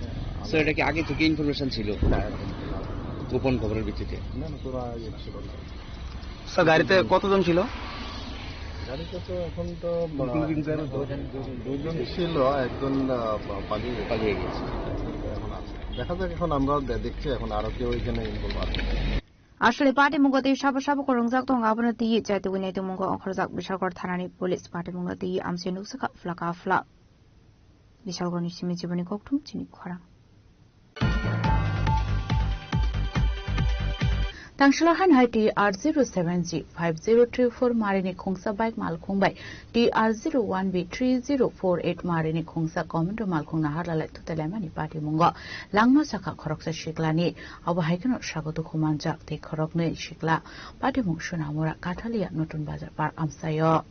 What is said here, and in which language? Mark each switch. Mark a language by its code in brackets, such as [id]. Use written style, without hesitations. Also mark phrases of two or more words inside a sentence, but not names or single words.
[bn] স্যার এটা কি আগে থেকে ইনফরমেশন ছিল গোপন খবরের ভিত্তিতে না তোরা ছিল না স্যার গাড়িতে কতজন ছিল গাড়িতে তো এখন তো দুজন ছিল একজন পালিয়ে গেছে এখন আছে দেখা যাক এখন আমরা দেখছি এখন আরো কেউ এখানে ইনভলভ আছে [trp] Ashley Party Mungoti Shabashab Korongzak to Gabana Ti Jatuine to Mungo Okhrzak Bishagor Thanani [en] Police Party [trp] Mungoti Amsenusaka Flaka Fla Bishagoni Simijibani Koktum Chini Kora Tangshalahan Hai TR07G5034 Marini Kungsa Bike Malkungbai TR01B3048 Marini Kungsa Commando Malkung Naharla to Telemani Party Mungo Langma Saka Koroksa Shiklani Abahikano Shagoto Kumanja Te Korokne Shikla Party Mungshunamura Katalia Notun Bazar Par Amsayo